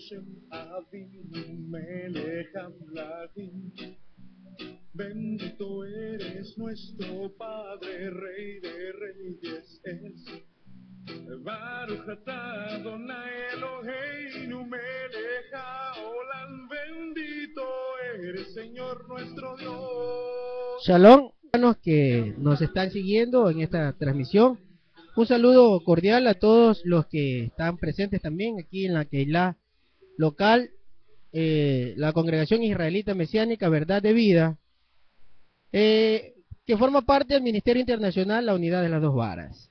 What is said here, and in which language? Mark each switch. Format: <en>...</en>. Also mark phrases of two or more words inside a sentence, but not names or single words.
<es>Bendito eres nuestro Padre, Rey de Reyes es.</es> <he>ברוך אתה אדוני אלוהינו מלך העולם.</he> <es>Bendito eres, Señor nuestro Dios. Shalom, hermanos que nos están siguiendo en esta transmisión. Un saludo cordial a todos los que están presentes también aquí en la Keilah local, la Congregación Israelita Mesiánica Verdad de Vida, que forma parte del Ministerio Internacional La Unidad de las Dos Varas.</es>